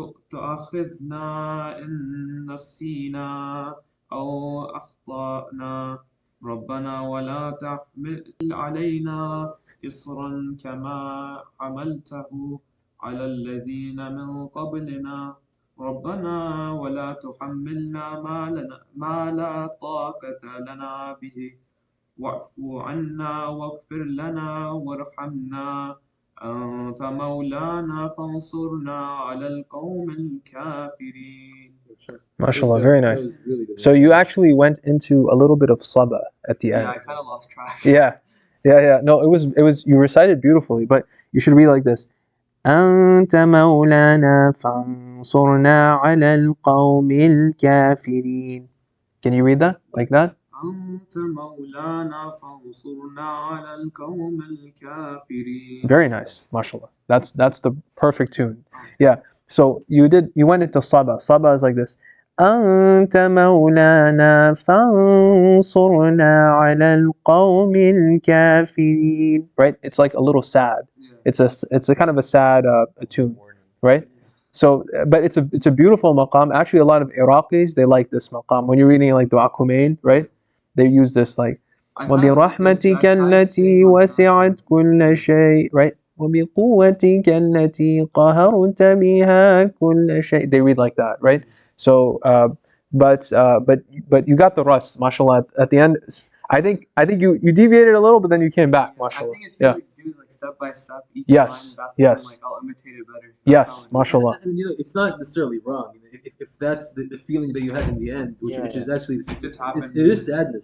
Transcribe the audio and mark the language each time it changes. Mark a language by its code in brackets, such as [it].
[ar] تؤاخذنا إن نسينا أو أخطأنا ربنا ولا تحمل علينا إصرا كما حملته على الذين من قبلنا ربنا ولا تحملنا ما لا طاقة لنا به واعف عنا واغفر لنا وارحمنا أنت مولانا فانصرنا على القوم الكافرين. [en] Mashallah, very nice. So you actually went into a little bit of saba at the end. Yeah, I kind of lost track. Yeah. No, it was you recited beautifully, but you should read like this. [ar] أنت مولانا فانصرنا على القوم الكافرين. [en] Can you read that like that? [ar] أنت مولانا فانصرنا على القوم الكافرين. [en] Very nice, mashallah. That's the perfect tune. Yeah. So you went into saba. Saba is like this. [ar] أنت مولانا فانصرنا على القوم الكافرين. [en] Right? It's like a little sad. Yeah. It's a kind of a sad tune, right? So, but it's a beautiful maqam. Actually, a lot of Iraqis they like this maqam. When you're reading like Dua Kumain, right? They use this like [ar] وبرحمتك التي وسعت كل شيء, [en] right? [ar] وبقوتك التي قهرت بها كل شيء. [en] They read like that, right? So, but you got the rust, mashallah. At the end, I think you deviated a little, but then you came back, mashallah. I think if you do like step by step each Yes, line, yes. like I'll imitate it better. Yes, mashallah. And it's not necessarily wrong. If that's the feeling that you had in the end, which is actually it is sadness.